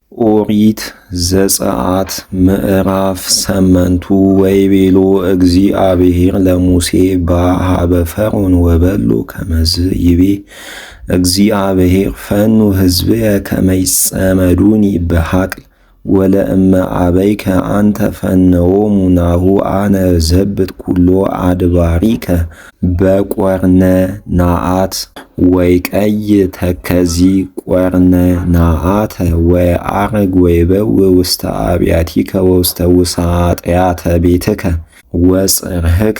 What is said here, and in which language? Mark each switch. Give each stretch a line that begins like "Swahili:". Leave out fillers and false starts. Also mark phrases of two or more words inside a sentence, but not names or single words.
Geez: ኦሪት ዘጽአት ምዕራፍ 8 ወይቤሎ እግዚአብሔር ለሙሴ በኀበ ፈርዖን ወበሎ ከመዝ ይቤ እግዚአብሔር ፈኑ ሕዝብየ ከመ ይጸመዱኒ በሐቅል ወለእመ አበይከ አንተ ፈነዎሙ ናሁ አነ ዘብጥ ኩሎ አድባሪከ በቈርነ ናአት ወይቀይ ተከዚ ቈርነ ናአተ ወየዐርግ ወይበውእ ውስተ አብያቲከ ወውስተ ውሳጢያተ ቤትከ ወጽርሕከ